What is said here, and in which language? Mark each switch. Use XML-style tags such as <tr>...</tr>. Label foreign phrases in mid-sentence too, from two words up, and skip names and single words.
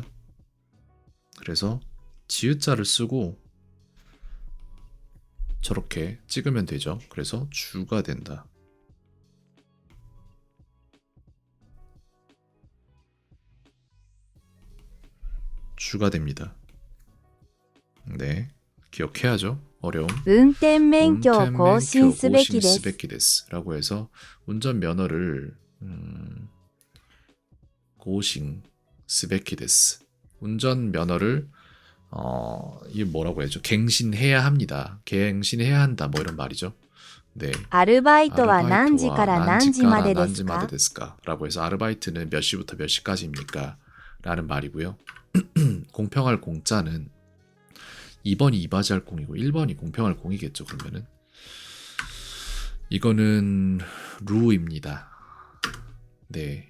<ko>그래서 지읒자를 쓰고 저렇게 찍으면 되죠. 그래서 주가 된다. 주가 됩니다. 네, 기억해야죠. 어려움.</ko> <ja>運転免許を更新すべきです。</ja> <ko>라고 해서 운전면허를</ko> <ja>更新すべきです.</ja> <ko>운전면허를 이게 뭐라고 해야죠? 갱신해야 합니다. 갱신해야 한다. 뭐 이런 말이죠. 네.</ko> <ja>アルバイトは何時から何時までですか</ja> <ko>라고 해서 아르바이트는 몇 시부터 몇 시까지입니까? 라는 말이고요. 공평할 공짜는 2번이 이바지할 공이고 1번이 공평할 공이겠죠. 그러면은 이거는 루입니다. 네.</ko>